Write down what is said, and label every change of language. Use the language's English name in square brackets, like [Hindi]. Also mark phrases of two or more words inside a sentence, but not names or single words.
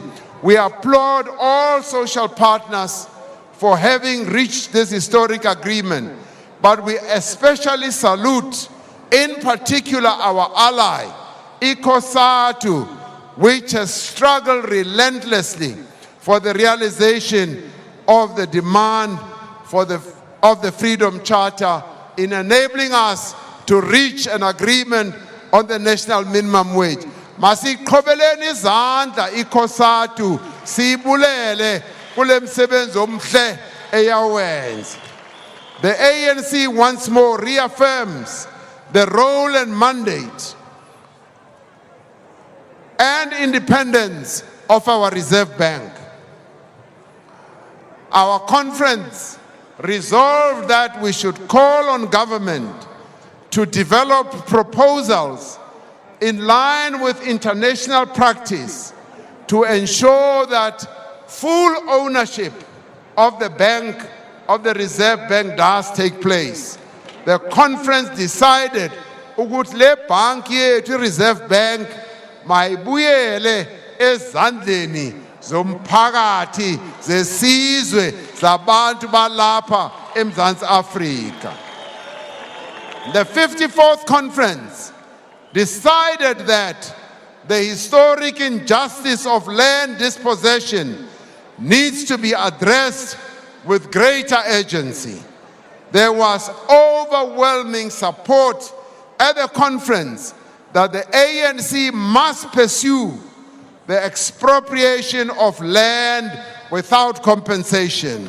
[English] We applaud all social partners for having reached this historic agreement, but we especially salute, in particular, our ally, ICOSATU, which has struggled relentlessly for the realization of the demand of the Freedom Charter in enabling us to reach an agreement on the national minimum wage. [Xhosa] Masiqhobeleni izandla ICOSATU sibulele kule msebenzi omhle eyawenza. [English] The ANC once more reaffirms the role and mandate and independence of our Reserve Bank. Our conference resolved that we should call on government to develop proposals in line with international practice to ensure that full ownership of the bank, of the Reserve Bank, does take place. The conference decided [Xhosa] ukuthi le bank yethu Reserve Bank mayibuyele ezandleni zomphakathi zesizwe zabantu balapha eMzantsi Afrika. [English] The 54th conference decided that the historic injustice of land dispossession needs to be addressed with greater urgency. There was overwhelming support at the conference that the ANC must pursue the expropriation of land without compensation.